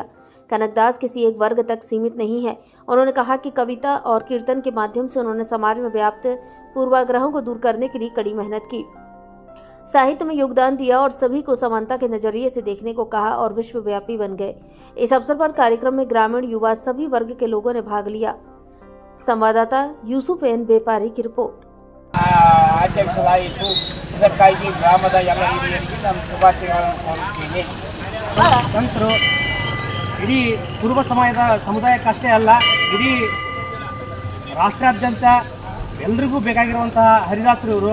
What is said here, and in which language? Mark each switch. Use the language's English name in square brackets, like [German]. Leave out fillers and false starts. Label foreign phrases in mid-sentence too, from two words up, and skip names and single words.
[Hindi] कनकदास किसी एक वर्ग तक सीमित नहीं है। उन्होंने कहा कि कविता और कीर्तन के माध्यम से उन्होंने समाज में व्याप्त पूर्वाग्रहों को दूर करने के लिए कड़ी मेहनत की, साहित्य में योगदान दिया और सभी को समानता के नजरिए से देखने को कहा और विश्वव्यापी बन गए। इस अवसर पर कार्यक्रम में ग्रामीण, युवा, सभी वर्ग के लोगों ने भाग लिया। संवाददाता यूसुफ एन बेपारी की रिपोर्ट। [Kannada] ಇದಕ್ಕಾಗಿ ಗ್ರಾಮದ ಎಲ್ಲ ಹಿರಿಯರಿಗೆ ನಾನು ಶುಭಾಶಯಗಳನ್ನು ಕೋರುತ್ತೇನೆ. ಸಂತರು ಇಡೀ ಕುರುಬ ಸಮುದಾಯಕ್ಕಷ್ಟೇ ಅಲ್ಲ, ಇಡೀ ರಾಷ್ಟ್ರಾದ್ಯಂತ ಎಲ್ರಿಗೂ ಬೇಕಾಗಿರುವಂತಹ ಹರಿದಾಸರು ಇವರು.